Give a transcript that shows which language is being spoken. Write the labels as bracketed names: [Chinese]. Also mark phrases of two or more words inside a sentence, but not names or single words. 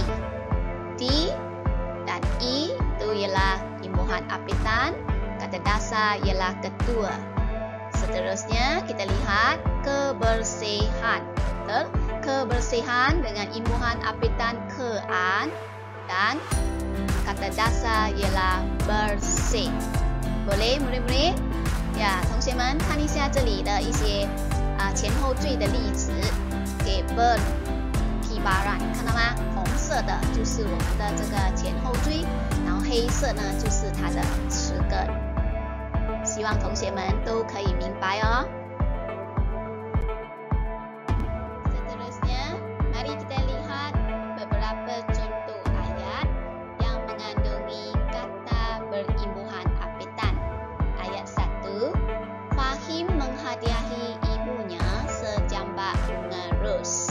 [Malay] Di dan i itu ialah imbuhan apitan, kata dasar ialah ketua. Seterusnya kita lihat kebersihan. Kebersihan dengan imbuhan apitan kean dan kata dasar ialah bersih. Boleh murid-murid? [Chinese] 呀，同学们看一下这里的一些前后缀的例子，给 berkibaran 看到吗？红色的就是我们的这个前后缀，然后黑色呢就是它的词根。希望同学们都可以明白哦。 [Malay] Seterusnya, mari kita lihat beberapa contoh ayat yang mengandungi kata berimbuhan apitan. Ayat 1, Fahim menghadiahi ibunya sejambak bunga ros.